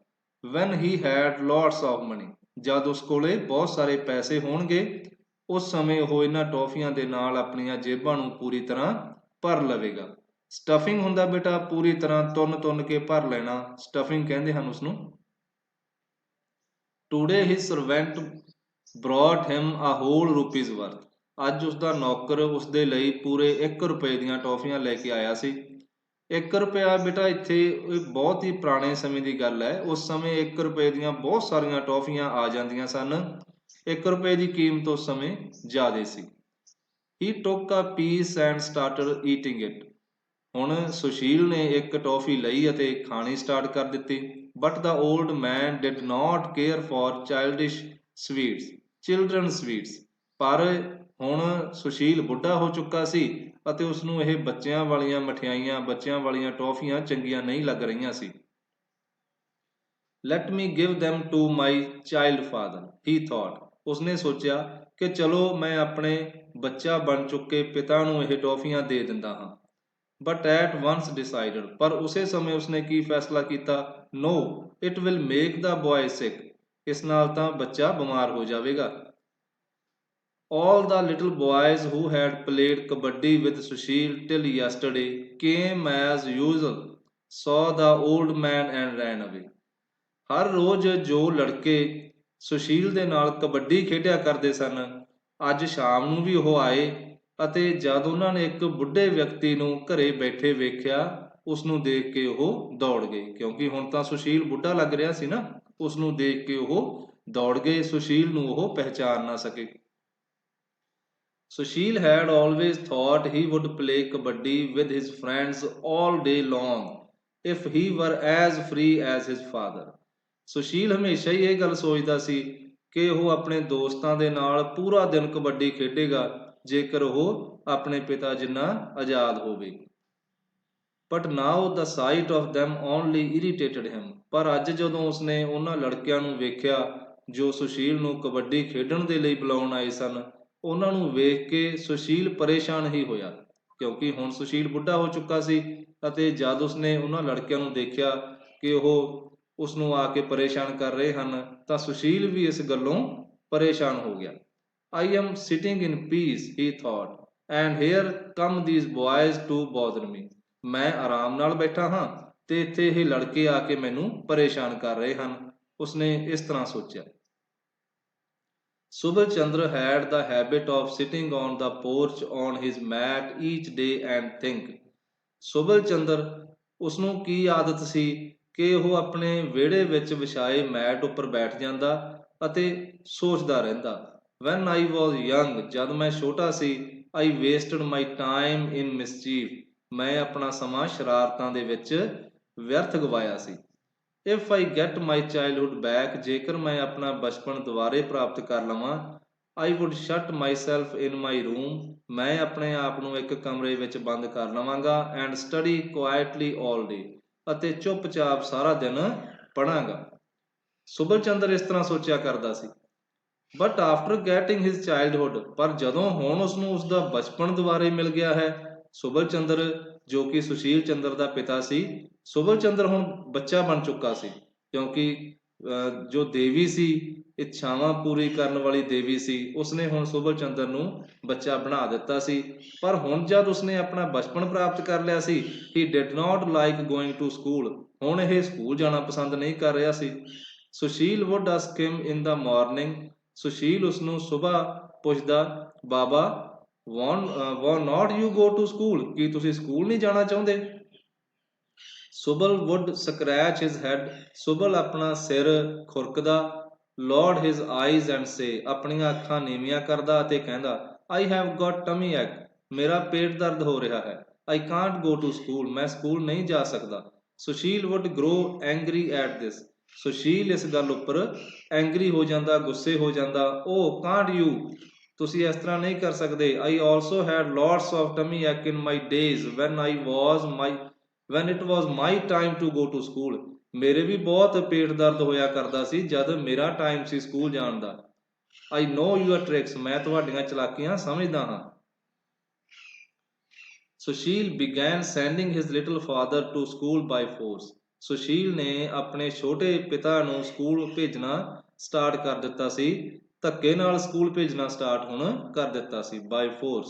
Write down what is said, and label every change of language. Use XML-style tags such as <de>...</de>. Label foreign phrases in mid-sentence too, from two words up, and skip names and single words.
<en>When he had lots of money,</en> <pa>ਜਦ ਉਸ ਕੋਲੇ ਬਹੁਤ ਸਾਰੇ ਪੈਸੇ ਹੋਣਗੇ ਉਸ ਸਮੇਂ ਉਹ ਇਹਨਾਂ ਟੌਫੀਆਂ ਦੇ ਨਾਲ ਆਪਣੀਆਂ ਜੇਬਾਂ ਨੂੰ ਪੂਰੀ ਤਰ੍ਹਾਂ ਭਰ ਲਵੇਗਾ। ਸਟਫਿੰਗ ਹੁੰਦਾ ਬੇਟਾ ਪੂਰੀ ਤਰ੍ਹਾਂ ਤੁੰਨ ਕੇ ਭਰ ਲੈਣਾ, ਸਟਫਿੰਗ ਕਹਿੰਦੇ ਹਨ ਉਸਨੂੰ।</pa> <en>Today his servant brought him a whole rupees worth।</en> <pa>ਅੱਜ ਉਸਦਾ ਨੌਕਰ ਉਸਦੇ ਲਈ ਪੂਰੇ 1 ਰੁਪਏ ਦੀਆਂ ਟੌਫੀਆਂ ਲੈ ਕੇ ਆਇਆ ਸੀ। 1 ਰੁਪਇਆ ਬੇਟਾ ਇੱਥੇ ਬਹੁਤ ਹੀ ਪੁਰਾਣੇ ਸਮੇਂ ਦੀ ਗੱਲ ਹੈ। ਉਸ ਸਮੇਂ 1 ਰੁਪਏ ਦੀਆਂ ਬਹੁਤ ਸਾਰੀਆਂ ਟੌਫੀਆਂ ਆ ਜਾਂਦੀਆਂ ਸਨ। 1 ਰੁਪਏ ਦੀ ਕੀਮਤ ਉਸ ਸਮੇਂ ਜ਼ਿਆਦਾ ਸੀ।</pa> <en>He took a piece and started eating it।</en> <pa>ਹੁਣ ਸੁਸ਼ੀਲ ਨੇ ਇੱਕ ਟੌਫੀ ਲਈ ਅਤੇ ਖਾਣੀ ਸਟਾਰਟ ਕਰ ਦਿੱਤੀ।</pa> <en>But the old man did not care for children sweets.</en> <pa>ਪਰ ਹੁਣ ਸੁਸ਼ੀਲ ਬੁੱਢਾ ਹੋ ਚੁੱਕਾ ਸੀ ਅਤੇ ਉਸਨੂੰ ਇਹ ਬੱਚਿਆਂ ਵਾਲੀਆਂ ਮਠਿਆਈਆਂ, ਬੱਚਿਆਂ ਵਾਲੀਆਂ ਟੌਫੀਆਂ ਚੰਗੀਆਂ ਨਹੀਂ ਲੱਗ ਰਹੀਆਂ ਸੀ।</pa> <en>Let me give them to my child father he thought.</en> <pa>ਉਸਨੇ ਸੋਚਿਆ ਕਿ ਚਲੋ ਮੈਂ ਆਪਣੇ ਬੱਚਾ ਬਣ ਚੁੱਕੇ ਪਿਤਾ ਨੂੰ ਇਹ ਟੌਫੀਆਂ ਦੇ ਦਿੰਦਾ ਹਾਂ।</pa> <en>But at once decided,</en> <pa>ਪਰ ਉਸੇ ਸਮੇਂ ਉਸਨੇ ਕੀ ਫੈਸਲਾ ਕੀਤਾ?</pa> <en>No, it will make the boy sick.</en> <pa>ਇਸ ਨਾਲ ਤਾਂ ਬੱਚਾ ਬਿਮਾਰ ਹੋ ਜਾਵੇਗਾ।</pa> <en>All the little boys who had played kabaddi with Sushil till yesterday came as usual, saw the old man and ran away।</en> <pa>ਹਰ ਰੋਜ਼ ਜੋ ਲੜਕੇ ਸੁਸ਼ੀਲ ਦੇ ਨਾਲ ਕਬੱਡੀ ਖੇਡਿਆ ਕਰਦੇ ਸਨ, ਅੱਜ ਸ਼ਾਮ ਨੂੰ ਵੀ ਉਹ ਆਏ ਅਤੇ ਜਦ ਉਹਨਾਂ ਨੇ ਇੱਕ ਬੁੱਢੇ ਵਿਅਕਤੀ ਨੂੰ ਘਰੇ ਬੈਠੇ ਵੇਖਿਆ, ਉਸ ਨੂੰ ਦੇਖ ਕੇ ਉਹ ਦੌੜ ਗਏ। ਕਿਉਂਕਿ ਹੁਣ ਤਾਂ ਸੁਸ਼ੀਲ ਬੁੱਢਾ ਲੱਗ ਰਿਹਾ ਸੀ ਨਾ, ਉਸ ਨੂੰ ਦੇਖ ਕੇ ਉਹ ਦੌੜ ਗਏ। ਸੁਸ਼ੀਲ ਨੂੰ ਉਹ ਪਹਿਚਾਨ ਨਾ ਸਕੇ।</pa> <en>Sushil had always thought he would play kabaddi with his friends all day long if he were as free as his father।</en> <pa>ਸੁਸ਼ੀਲ ਹਮੇਸ਼ਾ ਹੀ ਇਹ ਗੱਲ ਸੋਚਦਾ ਸੀ ਕਿ ਉਹ ਆਪਣੇ ਦੋਸਤਾਂ ਦੇ ਨਾਲ ਪੂਰਾ ਦਿਨ ਕਬੱਡੀ ਖੇਡੇਗਾ ਜੇਕਰ ਉਹ ਆਪਣੇ ਪਿਤਾ ਜਿੰਨਾ ਆਜ਼ਾਦ ਹੋਵੇ।</pa> <en>But now the sight of them only irritated him।</en> <pa>ਪਰ ਅੱਜ ਜਦੋਂ ਉਸਨੇ ਉਹਨਾਂ ਲੜਕਿਆਂ ਨੂੰ ਵੇਖਿਆ ਜੋ ਸੁਸ਼ੀਲ ਨੂੰ ਕਬੱਡੀ ਖੇਡਣ ਦੇ ਲਈ ਬੁਲਾਉਣ ਆਏ ਸਨ, ਉਹਨਾਂ ਨੂੰ ਵੇਖ ਕੇ ਸੁਸ਼ੀਲ ਪਰੇਸ਼ਾਨ ਹੀ ਹੋਇਆ। ਕਿਉਂਕਿ ਹੁਣ ਸੁਸ਼ੀਲ ਬੁੱਢਾ ਹੋ ਚੁੱਕਾ ਸੀ ਅਤੇ ਜਦ ਉਸਨੇ ਉਹਨਾਂ ਲੜਕਿਆਂ ਨੂੰ ਦੇਖਿਆ ਕਿ ਉਹ ਉਸ ਨੂੰ ਆ ਕੇ ਪਰੇਸ਼ਾਨ ਕਰ ਰਹੇ ਹਨ ਤਾਂ ਸੁਸ਼ੀਲ ਵੀ ਇਸ ਗੱਲੋਂ ਪਰੇਸ਼ਾਨ ਹੋ ਗਿਆ।</pa> <en>I am sitting in peace, he thought, and here come these boys to bother me।</en> <pa>ਮੈਂ ਆਰਾਮ ਨਾਲ ਬੈਠਾ ਹਾਂ ਤੇ ਇੱਥੇ ਇਹ ਲੜਕੇ ਆ ਕੇ ਮੈਨੂੰ ਪਰੇਸ਼ਾਨ ਕਰ ਰਹੇ ਹਨ। ਉਸਨੇ ਇਸ ਤਰ੍ਹਾਂ ਸੋਚਿਆ।</pa> <en>Subal Chandra had the habit of sitting on the porch on his mat each day and think।</en> <pa>ਸੁਬਲ ਚੰਦਰ ਉਸਨੂੰ ਕੀ ਆਦਤ ਸੀ ਕਿ ਉਹ ਆਪਣੇ ਵਿਹੜੇ ਵਿੱਚ ਵਿਛਾਏ ਮੈਟ ਉੱਪਰ ਬੈਠ ਜਾਂਦਾ ਅਤੇ ਸੋਚਦਾ ਰਹਿੰਦਾ।</pa> <en>When I was young,</en> <pa>ਜਦ ਮੈਂ ਛੋਟਾ ਸੀ,</pa> <en>I wasted my time in mischief।</en> <pa>ਮੈਂ ਆਪਣਾ ਸਮਾਂ ਸ਼ਰਾਰਤਾਂ ਦੇ ਵਿੱਚ ਵਿਅਰਥ ਗਵਾਇਆ ਸੀ।</pa> <en>If I get my childhood back,</en> <pa>ਜੇਕਰ ਮੈਂ ਆਪਣਾ ਬਚਪਨ ਦੁਬਾਰੇ ਪ੍ਰਾਪਤ ਕਰ ਲਵਾਂ,</pa> <en>I would shut myself in my room।</en> <pa>ਮੈਂ ਆਪਣੇ ਆਪ ਨੂੰ ਇੱਕ ਕਮਰੇ ਵਿੱਚ ਬੰਦ ਕਰ ਲਵਾਂਗਾ</pa> <en>and study quietly all day।</en> <pa>ਅਤੇ ਚੁੱਪਚਾਪ ਸਾਰਾ ਦਿਨ ਪੜਾਂਗਾ। ਸੁਬਲ ਚੰਦਰ ਇਸ ਤਰ੍ਹਾਂ ਸੋਚਿਆ ਕਰਦਾ ਸੀ।</pa> <en>But after getting his childhood,</en> <pa>ਪਰ ਜਦੋਂ ਹੁਣ ਉਸਨੂੰ ਉਸਦਾ ਬਚਪਨ ਦੁਬਾਰੇ ਮਿਲ ਗਿਆ ਹੈ, ਸੁਬਲ ਚੰਦਰ ਜੋ ਕਿ ਸੁਸ਼ੀਲ ਚੰਦਰ ਦਾ ਪਿਤਾ ਸੀ, ਸੁਬਲ ਚੰਦਰ ਹੁਣ ਬੱਚਾ ਬਣ ਚੁੱਕਾ ਸੀ। ਕਿਉਂਕਿ ਜੋ ਦੇਵੀ ਸੀ, ਇੱਛਾਵਾਂ ਪੂਰੀ ਕਰਨ ਵਾਲੀ ਦੇਵੀ ਸੀ, ਉਸਨੇ ਹੁਣ ਸੁਬਲ ਚੰਦਰ ਨੂੰ ਬੱਚਾ ਬਣਾ ਦਿੱਤਾ ਸੀ। ਪਰ ਹੁਣ ਜਦ ਉਸਨੇ ਆਪਣਾ ਬਚਪਨ ਪ੍ਰਾਪਤ ਕਰ ਲਿਆ ਸੀ,</pa> <en>he did not like going to school।</en> <pa>ਹੁਣ ਇਹ ਸਕੂਲ ਜਾਣਾ ਪਸੰਦ ਨਹੀਂ ਕਰ ਰਿਹਾ ਸੀ। ਸੁਸ਼ੀਲ</pa> <en>would ask him in the morning।</en> <pa>ਸੁਸ਼ੀਲ ਉਸਨੂੰ ਸੁਬਾਹ ਪੁੱਛਦਾ, ਬਾਬਾ</pa> <en>want not you go to school?</en> <pa>ਕੀ ਤੁਸੀਂ ਸਕੂਲ ਨਹੀਂ ਜਾਣਾ ਚਾਹੁੰਦੇ? ਸੁਬਲ</pa> <en>would scratch his head।</en> <pa>ਸੁਬਲ ਆਪਣਾ ਸਿਰ ਖੁਰਕਦਾ,</pa> <en>lowered his eyes and say।</en> <pa>ਆਪਣੀਆਂ ਅੱਖਾਂ ਨੀਵੀਆਂ ਕਰਦਾ ਅਤੇ ਕਹਿੰਦਾ,</pa> <en>I have got tummy ache।</en> <pa>ਮੇਰਾ ਪੇਟ ਦਰਦ ਹੋ ਰਿਹਾ ਹੈ।</pa> <en>I can't go to school।</en> <pa>ਮੈਂ ਸਕੂਲ ਨਹੀਂ ਜਾ ਸਕਦਾ। ਸੁਸ਼ੀਲ</pa> <en>would grow angry at this।</en> <pa>ਸੁਸ਼ੀਲ ਇਸ ਗੱਲ ਉੱਪਰ ਐਂਗਰੀ ਹੋ ਜਾਂਦਾ, ਗੁੱਸੇ ਹੋ ਜਾਂਦਾ।</pa> <en>Oh, can't you?</en> <pa>ਤੁਸੀਂ ਇਸ ਤਰ੍ਹਾਂ ਨਹੀਂ ਕਰ ਸਕਦੇ।</pa> <en>I also had lots of tummy ache in my days when it was my time to go to school।</en> <pa>ਮੇਰੇ ਵੀ ਬਹੁਤ ਪੇਟ ਦਰਦ ਹੋਇਆ ਕਰਦਾ ਸੀ ਜਦ ਮੇਰਾ ਟਾਈਮ ਸੀ ਸਕੂਲ ਜਾਣ ਦਾ।</pa> <en>I know your tricks।</en> <pa>ਮੈਂ ਤੁਹਾਡੀਆਂ ਚਲਾਕੀਆਂ ਸਮਝਦਾ ਹਾਂ।</pa> <en>ਸੁਸ਼ੀਲ began sending his little father to school by force।</en> <pa>ਸੁਸ਼ੀਲ ਨੇ ਆਪਣੇ ਛੋਟੇ ਪਿਤਾ ਨੂੰ ਸਕੂਲ ਭੇਜਣਾ ਸਟਾਰਟ ਕਰ ਦਿੱਤਾ ਸੀ, ਧੱਕੇ ਨਾਲ ਸਕੂਲ ਭੇਜਣਾ ਸਟਾਰਟ ਹੁਣ ਕਰ ਦਿੱਤਾ ਸੀ,</pa> <en>by force.</en>